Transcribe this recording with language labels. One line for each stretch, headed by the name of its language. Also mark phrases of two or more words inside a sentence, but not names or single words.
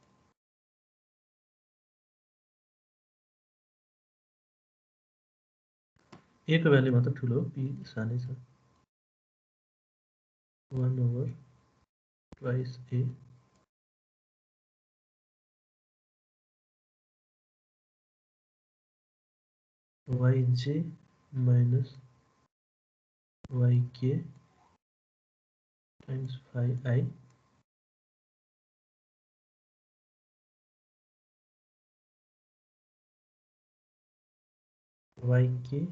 Nepali: a को भ्यालु मात्र ठुलो हो, p सानै छ।
English: 1/2 a yj minus yk times phi I yk